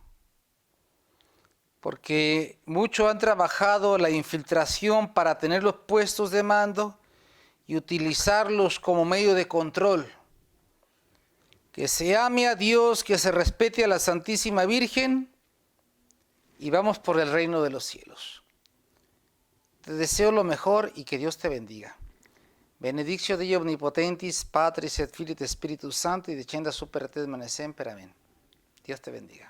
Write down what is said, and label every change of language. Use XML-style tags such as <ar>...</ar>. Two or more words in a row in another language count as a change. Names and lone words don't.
<es>Porque muchos han trabajado la infiltración para tener los puestos de mando y utilizarlos como medio de control. Que se ame a Dios, que se respete a la Santísima Virgen y vamos por el reino de los cielos. Te deseo lo mejor y que Dios te bendiga.</es> <la>Benedictio Dei omnipotentis, Patris et Filii et Spiritus Sancti, descenda super te manet semper.</la> <es>Amén. Dios te bendiga.</es>